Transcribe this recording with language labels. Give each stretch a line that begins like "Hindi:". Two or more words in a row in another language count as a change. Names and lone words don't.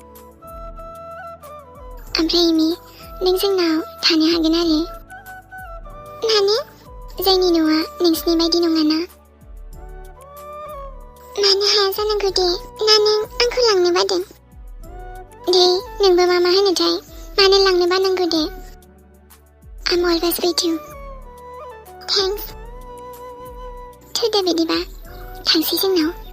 Bodo: ओमफ्राय एमि नों जोंनाव थानो हागोन आरो मानो जोंनि न'आ नोंसिनि बायदि नङाना मानो हाया जानांगौ दे ना नों आंखौ लांनो बादों दे नोंबो मा होनोथाय मानो लांनो बानांगौ दे
English: I'm always with you Thanks
Bodo: थोदो बिदिबा थांसै जोंनाव